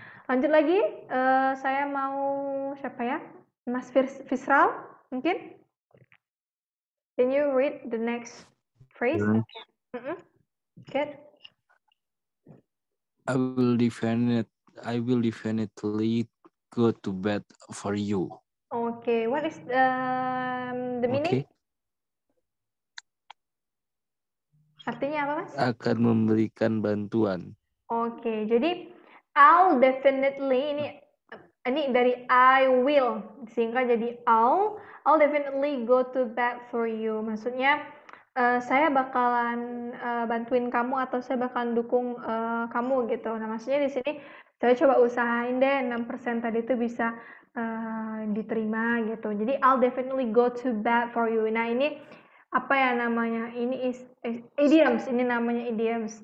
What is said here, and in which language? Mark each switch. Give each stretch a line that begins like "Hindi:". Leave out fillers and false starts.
Indonesian: Lanjut lagi, saya mau siapa ya? Mas Fisral mungkin?
English: Can you read the next phrase? Good. I will definitely go to bed for you. Okay, what is the meaning? Okay.
Indonesian: Artinya apa, Mas? Akan memberikan bantuan. Oke, jadi
English: I'll definitely
Indonesian: ini dari
English: I will
Indonesian: sehingga jadi
English: I'll definitely go to bed for you.
Indonesian: Maksudnya saya bakalan bantuin kamu atau saya bakalan dukung kamu gitu. Nah, maksudnya di sini saya coba usahain deh 6% tadi itu bisa diterima gitu.
English: Jadi I'll definitely go to bed for you.
Indonesian: Nah, ini apa ya namanya? Ini idioms, ini namanya idioms.